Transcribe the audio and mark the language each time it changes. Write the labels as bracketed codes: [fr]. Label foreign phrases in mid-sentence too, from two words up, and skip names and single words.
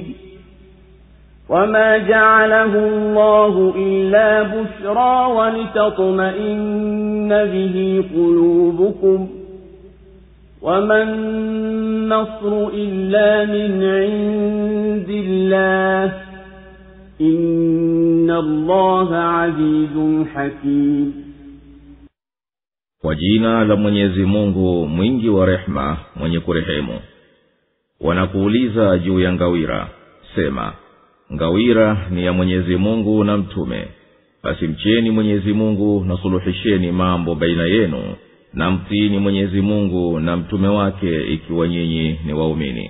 [ar] وما جعله الله إلا بشرى ولتطمئن به قلوبكم وما النصر إلا من عند الله إن الله عزيز حكيم. [sw] Kwa jina la Mwenyezi Mungu mwingi wa rehema mwenye kurehemu. Wanakuuliza juu ya ngawira, sema ngawira ni ya Mwenyezi Mungu na mtume, basi mcheni Mwenyezi Mungu na suluhisheni mambo baina yenu na mtiini Mwenyezi Mungu na mtume wake ikiwa nyinyi ni waumini.